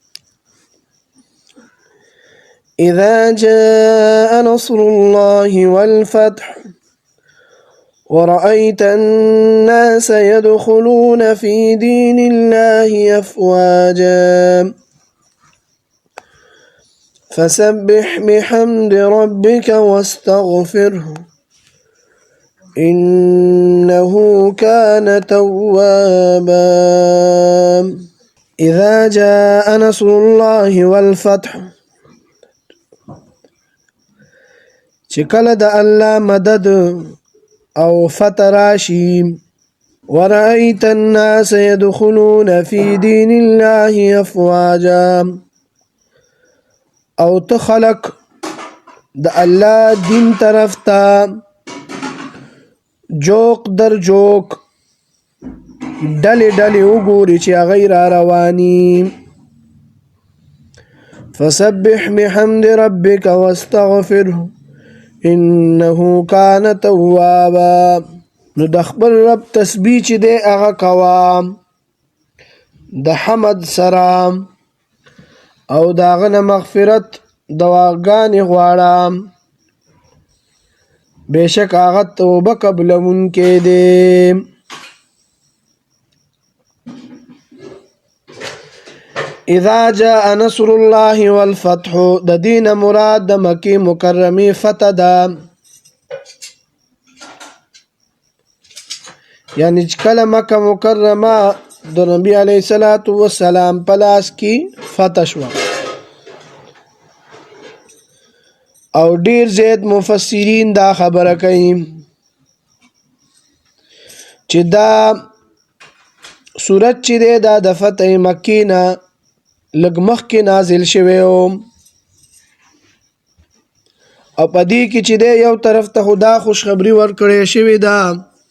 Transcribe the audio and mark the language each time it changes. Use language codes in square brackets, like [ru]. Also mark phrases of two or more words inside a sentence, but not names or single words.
[ar] إذا جاء نصر الله والفتح ورأيت الناس يدخلون في دين الله أفواجا فسبح بحمد ربك واستغفره إنه كان توابا. إذا جاء نصر الله والفتح، [ps] چکل د الله مدد او فتح راشي. [ar] ورأيت الناس يدخلون في دين الله أفواجا، [ps] او تخلق د الله دین طرف تا جوق در جوق ډلې ډلې وګوري چې هغه را رواني. [ar] فسبح بحمد ربك واستغفره انه كان توابا. [ps] نو د خپل رب تسبیح چې دی هغه کوه د حمد سره، او داغه نه مغفرت دواګانې غواړه، بېشک هغه توبه قبلونکی دی. [ar] اذا جاء نصر الله والفتح، [ps] د دین مراد د مکې مکرمې فتح ده، یعنی کله مکه مکرمه د نبی [ar] علیه الصلاة والسلام [ps] په لاس کې فتح شوه. او ډیر زیات مفسرین دا خبره کوي چې دا سورت چې دی دا د فتح مکې نه لږ مخکې نازل شوی و، او په دې کې چې دی یو طرف ته خدا خوشخبری ورکړې شوې ده